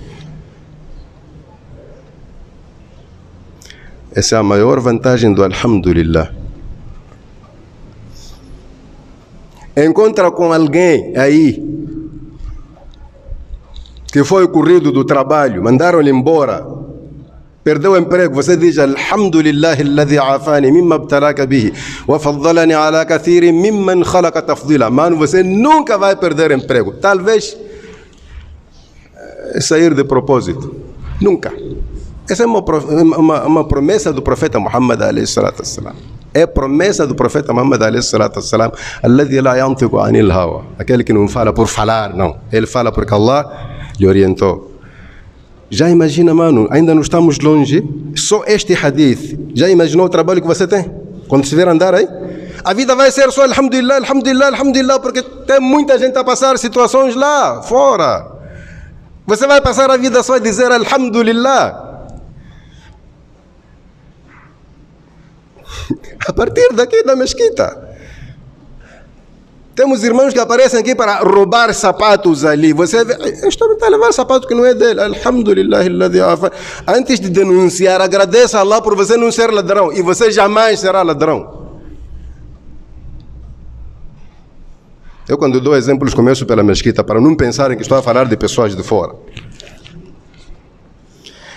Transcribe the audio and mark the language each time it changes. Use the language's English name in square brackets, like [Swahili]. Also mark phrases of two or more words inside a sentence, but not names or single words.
[Portuguese] Essa é a maior vantagem do alhamdulillah. Encontra com alguém aí que foi corrido do trabalho, mandaram-lhe embora, perdeu o emprego, você diz [Arabic] الحمد لله الذي عافاني مما ابتلاك به وفضلني على كثير ممن خلق تفضيلا. [Portuguese] Mano, você nunca vai perder emprego, talvez sair de propósito, nunca. Essa é uma promessa do profeta Muhammad [Arabic] عليه الصلاة والسلام. [Portuguese] É promessa do profeta Muhammad [Arabic] عليه الصلاة والسلام, الذي لا ينطق عن الهوى, [Portuguese] aquele que não fala por falar, não, ele fala porque Allah lhe orientou. Já imagina, mano, ainda não estamos longe, só este hadith, já imaginou o trabalho que você tem? Quando se vier andar aí, a vida vai ser só [Arabic] الحمد لله، الحمد لله، الحمد لله, [Portuguese] porque tem muita gente a passar situações lá fora. Você vai passar a vida só a dizer alhamdulillah. A partir daqui da mesquita, temos irmãos que aparecem aqui para roubar sapatos ali. Você vê, este homem está a levar sapato que não é dele. [Arabic] الحمد لله الذي عافاني. [Portuguese] Antes de denunciar, agradeça a Allah por você não ser ladrão, e você jamais será ladrão. Eu, quando dou exemplos, começo pela mesquita para não pensarem que estou a falar de pessoas de fora.